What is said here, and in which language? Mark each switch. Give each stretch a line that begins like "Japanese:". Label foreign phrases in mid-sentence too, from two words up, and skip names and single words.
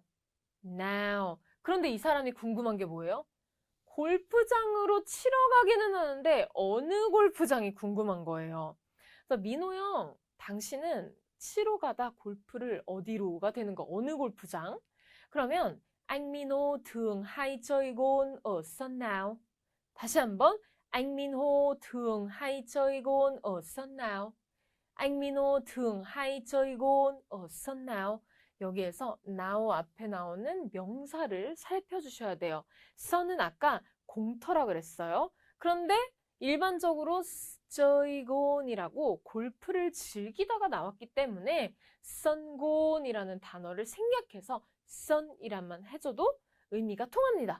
Korean: 그런데 이 사람이 궁금한 게 뭐예요? 골프장으로 치러 가기는 하는데 어느 골프장이 궁금한 거예요. 그래서 민호 형, 당신은 치러 가다 골프를 어디로가 되는 거? 어느 골프장?
Vietnamese: 그러면 anh Minho thường hay chơi gôn ở sân nào? 다시 한번 anh Minho thường hay chơi gôn ở sân nào? anh Minho thường hay chơi gôn ở sân nào?
Korean: 여기에서 now 앞에 나오는 명사를 살펴주셔야 돼요. 선은 아까 공터라 그랬어요. 그런데 일반적으로 저이곤이라고 골프를 즐기다가 나왔기 때문에 선곤이라는 단어를 생략해서 선이란만 해줘도 의미가 통합니다.